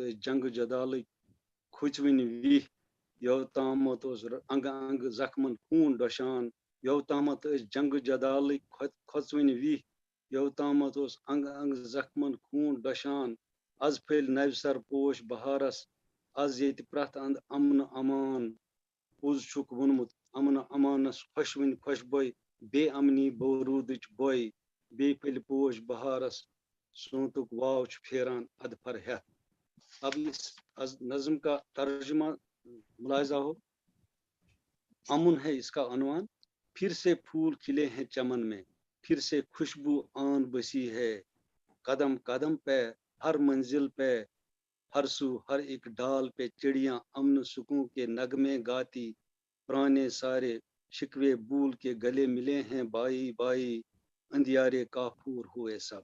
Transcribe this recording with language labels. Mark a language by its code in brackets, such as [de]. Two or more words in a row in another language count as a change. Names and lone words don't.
[ks] जंग जदाल खुचवन वी यव तामत ओस अंग अंग जख्मन खून डशान यव तामत जंग जदाल खोचवन वी यव तामत ओस अंग अंग जख्मन खून डशान आज फैल नवसर पोश बहारस आज ये प्रथ अंद अमन अमान पोज छुक वोनमुत अमन अमानस खुशवन खुशबोय बे अमनी बरूद बोय बे फैल पोश बहारस सोंतुक वाव फेरान अदफर है। [ur] اب اس نظم کا ترجمہ ملاحظہ ہو. امن ہے اس کا عنوان. پھر سے پھول کھلے ہیں چمن میں، پھر سے خوشبو آن بسی ہے، قدم قدم پہ ہر منزل پہ ہر سو ہر ایک ڈال پہ چڑیا امن سکون کے نغمے گاتی پرانے سارے شکوے بھول کے گلے ملے ہیں بھائی بھائی اندھیارے کافور ہوئے سب.